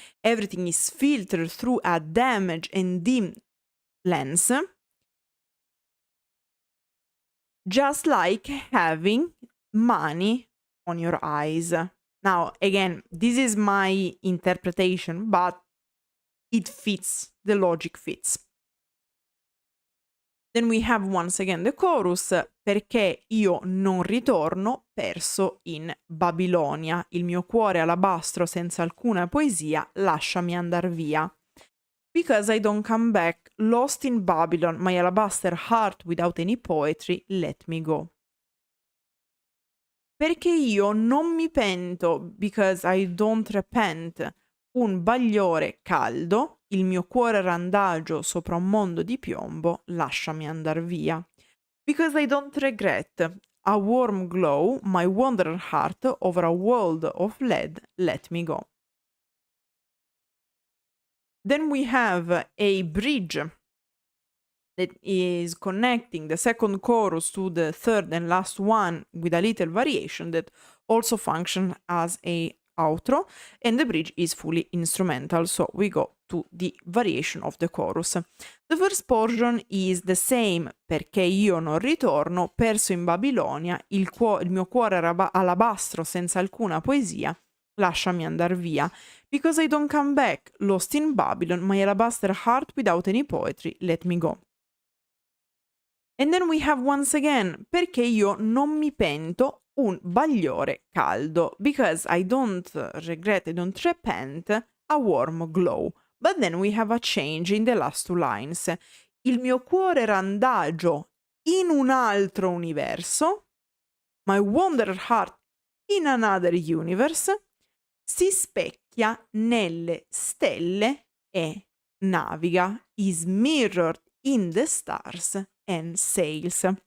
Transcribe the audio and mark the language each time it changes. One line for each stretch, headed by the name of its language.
English: Everything is filtered through a damaged and dim lens, just like having money on your eyes. Now, again, this is my interpretation, but it fits, the logic fits. Then we have once again the chorus,
Italian: perché io non ritorno perso in Babilonia, il mio cuore alabastro senza alcuna poesia, lasciami andar via.
English: Because I don't come back, lost in Babylon, my alabaster heart without any poetry, let me go.
Italian: Perché io non mi pento,
English: because I don't repent,
Italian: un bagliore caldo, il mio cuore randagio sopra un mondo di piombo, lasciami andar via.
English: Because I don't regret, a warm glow, my wanderer heart over a world of lead, let me go. Then we have a bridge that is connecting the second chorus to the third and last one with a little variation that also function as a outro, and the bridge is fully instrumental, so we go to the variation of the chorus. The first portion is the same,
Italian: perché io non ritorno, perso in Babilonia, il mio cuore alabastro senza alcuna poesia, lasciami andar via.
English: Because I don't come back, lost in Babylon, my alabaster heart without any poetry, let me go. And then we have once again,
Italian: perché io non mi pento, un bagliore caldo.
English: Because I don't regret, I don't repent, a warm glow. But then we have a change in the last two lines.
Italian: Il mio cuore randagio in un altro universo,
English: my wanderer heart in another universe,
Italian: si specchia nelle stelle e naviga,
English: is mirrored in the stars and sails.